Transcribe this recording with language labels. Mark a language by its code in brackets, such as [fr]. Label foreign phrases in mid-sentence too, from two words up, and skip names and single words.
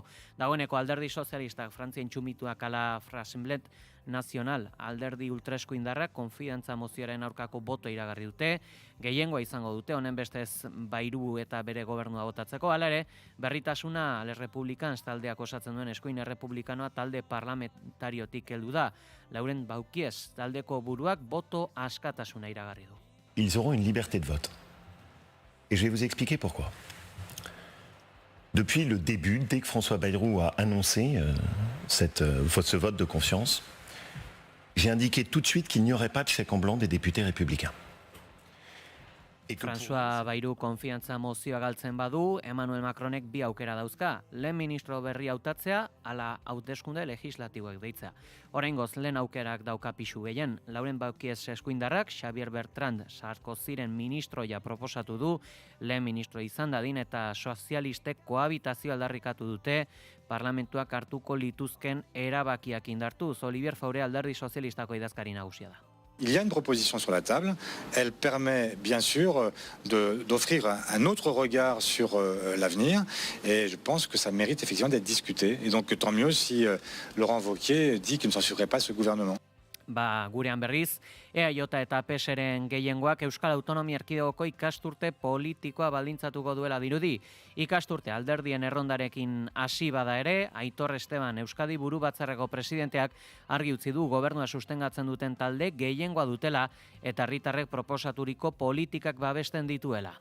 [eu] Dagoeneko alderdi sozialistak Frantzien txumituak ala Rassemblement Nacional alderdi ultraeskuindarrak konfidantza mozioaren aurkako boto iragarri dute, gehiengoa izango dute, honen bestez Bayru eta bere gobernua botatzeko. Hala ere, berritasuna Les Republicans taldeak osatzen duen eskuin errepublikanoa talde parlamentariotik heldu da. Laurent Wauquiez taldeko buruak boto askatasuna iragarri du. [fr] Ils auront une liberté de vote. Et je vais vous expliquer pourquoi. Depuis le début, dès que François Bayrou a annoncé ce vote de confiance, j'ai indiqué tout de suite qu'il n'y aurait pas de chèque en blanc des députés républicains. [eu] François Bayrou konfiantza mozioa galtzen badu, Emmanuel Macronek bi aukera dauzka. Lehen ministro berri hautatzea, ala hauteskunde legislatiboek deitza. Oraingoz lehen aukerak dauka pisu gehien. Laurent Wauquiez eskuindarrak Xavier Bertrand Sarkozyren ministroia proposatu du, lehen ministro izan dadin eta sozialistek kohabitazio aldarrikatu dute, parlamentuak hartuko lituzken erabakiak indartuz. Olivier Faure alderdi sozialistako idazkari nagusia da. [fr] Il y a une proposition sur la table. Elle permet bien sûr d'offrir un autre regard sur l'avenir et je pense que ça mérite effectivement d'être discuté. Et donc tant mieux si Laurent Wauquiez dit qu'il ne censurerait pas ce gouvernement. [eu] Gurean berriz, EAJ eta PSren gehiengoak Euskal Autonomia Erkidegoko ikasturte politikoa baldintzatuko duela dirudi. Ikasturte alderdien errondarekin hasi bada ere, Aitor Esteban Euskadi Buru Batzarreko presidenteak argi utzi du gobernua sustengatzen duten talde gehiengoa dutela eta herritarrek proposaturiko politikak babesten dituela.